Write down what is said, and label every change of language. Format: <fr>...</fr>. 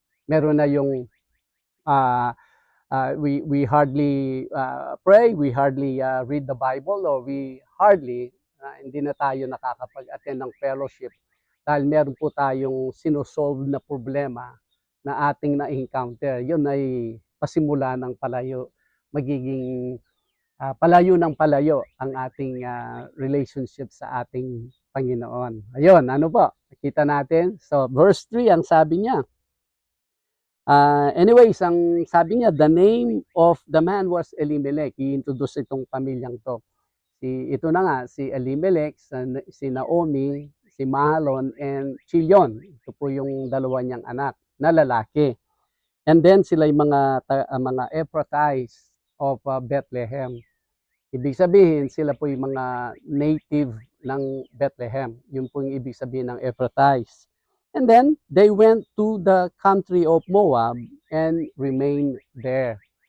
<tl>Meron na yung uh,</tl> <en>we hardly pray, we hardly</en> <tl>read the Bible, or we hardly hindi na tayo nakakapag-attend ng fellowship dahil meron po tayong sinosolve na problema na ating na-encounter. Yun ay pasimula ng palayo, magiging palayo ng palayo ang ating relationship sa ating Panginoon. Ayun, ano po? Nakita natin. So, verse 3, ang sabi niya, anyways, ang sabi niya,</tl> <en>the name of the man was Elimelech.</en> <tl>I-introduce itong pamilyang to. Ito na nga, si Elimelech, si Naomi, si Mahalon, and Chilion. Ito po yung dalawa niyang anak na lalaki. And then sila yung mga Ephrathites of Bethlehem. Ibig sabihin, sila po yung mga native ng Bethlehem. Yun po yung ibig sabihin ng Ephrathites.</tl> <en>And then, they went to the country of Moab and remained there.</en>